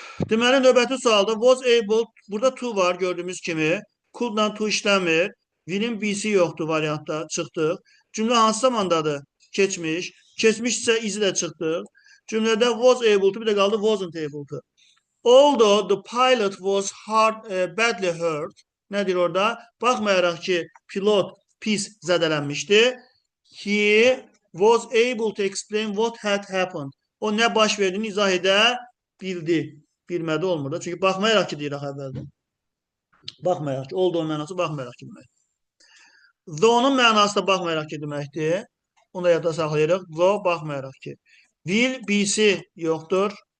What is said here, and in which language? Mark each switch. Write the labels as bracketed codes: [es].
[az] Deməli, növbəti sualda was able, burada to var gördüyümüz kimi. Could'dan to işləmir. Will'in B'si yoxdur variantda. Çıxdıq. Cümlə hansı zamandadır? Keçmiş. Keçmiş isə izi də çıxdıq. Cümlədə was able to, bir də qaldı wasn't able to. [en] Although the pilot was badly hurt. Nədir orada? [az] Baxmayaraq ki, pilot pis zədələnmişdi. [en] He was able to explain what had happened. [az] O nə baş verdiyini izah edə bildi. Bilmədi olmur da. Çünki baxmayaraq ki, deyirək əvvəldə. Baxmayaraq ki, olduğu mənası baxmayaraq ki deməkdir. Though-nun mənası da baxmayaraq ki deməkdir. Onu da yadda saxlayırıq. Though baxmayaraq ki. Will, B'si yoxdur.